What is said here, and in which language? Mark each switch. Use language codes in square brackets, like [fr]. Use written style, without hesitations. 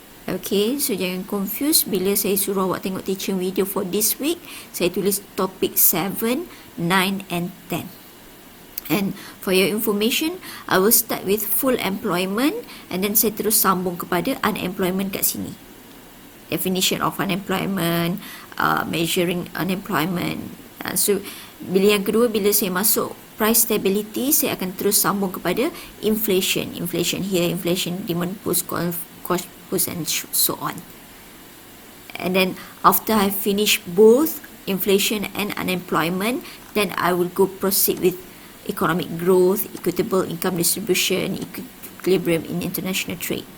[ms] Okay, so jangan confuse bila saya suruh awak tengok [en] teaching video for this week, [ms] saya tulis topic 7, 9 and 10. [en] And for your information, I will start with full employment and then [ms] saya terus sambung kepada unemployment kat sini. [en] Definition of unemployment, measuring unemployment. [ms] So bila yang kedua, bila saya masuk price stability, saya akan terus sambung kepada inflation. [en] Inflation here, inflation demand push, cost push and so on. And then after I finish both inflation and unemployment, then I will go proceed with economic growth, equitable income distribution, equilibrium in international trade.